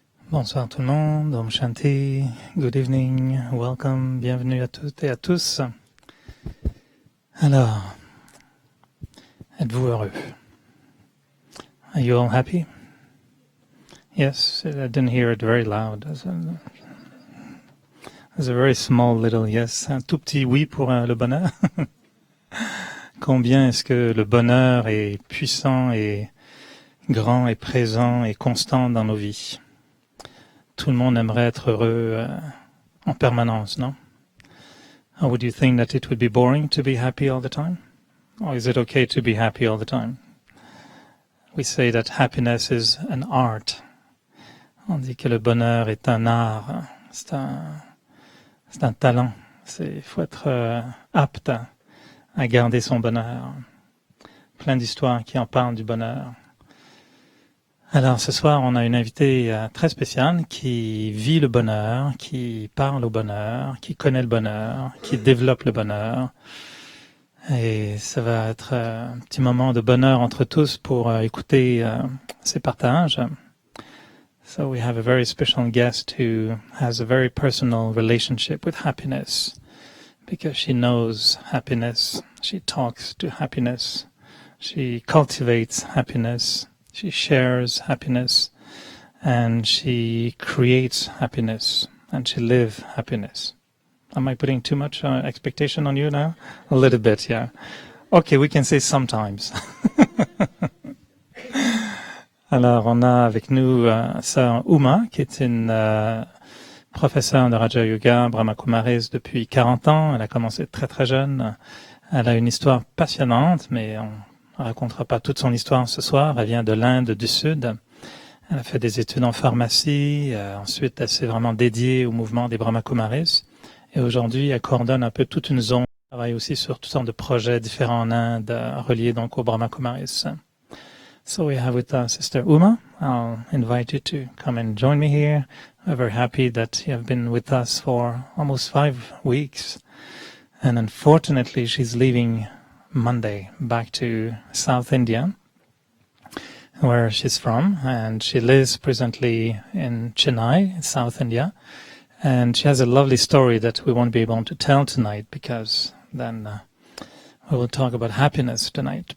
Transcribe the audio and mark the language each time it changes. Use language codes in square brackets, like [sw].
[fr] Bonsoir tout le monde, Om Shanti, [en] good evening, welcome, [fr] bienvenue à toutes et à tous. Alors, êtes-vous heureux? [en] Are you all happy? Yes, I didn't hear it very loud. There's a very small little yes, [fr] un tout petit oui pour le bonheur. Combien est-ce que le bonheur est puissant et grand et présent et constant dans nos vies? Tout le monde aimerait être heureux en permanence, non? [en] Or would you think that it would be boring to be happy all the time? Or is it okay to be happy all the time? We say that happiness is an art. [fr] On dit que le bonheur est un art, c'est un talent. Il faut être apte à garder son bonheur. Plein d'histoires qui en parlent du bonheur. Alors ce soir, on a une invitée très spéciale qui vit le bonheur, qui parle au bonheur, qui connaît le bonheur, qui développe le bonheur. Et ça va être un petit moment de bonheur entre tous pour écouter ces partages. [en] So we have a very special guest who has a very personal relationship with happiness because she knows happiness, she talks to happiness, she cultivates happiness. She shares happiness, and she creates happiness, and she lives happiness. Am I putting too much expectation on you now? A little bit, yeah. Okay, we can say sometimes. [fr] Alors, on a avec nous sœur Uma, qui est une professeure de Raja Yoga, Brahma Kumaris depuis 40 ans. Elle a commencé très très jeune. Elle a une histoire passionnante, mais on ne racontera pas toute son histoire ce soir. Elle vient de l'Inde du Sud. Elle a fait des études en pharmacie. Ensuite, elle s'est vraiment dédiée au mouvement des Brahma Kumaris. Et aujourd'hui, elle coordonne un peu toute une zone. Elle travaille aussi sur toutes sortes de projets différents en Inde, reliés donc aux Brahma Kumaris. [en] So we have with us Sister Uma. I'll invite you to come and join me here. We're very happy that you have been with us for almost 5 weeks. And unfortunately, she's leaving Monday back to South India, where she's from, and she lives presently in Chennai, South India, and she has a lovely story that we won't be able to tell tonight because then we will talk about happiness tonight.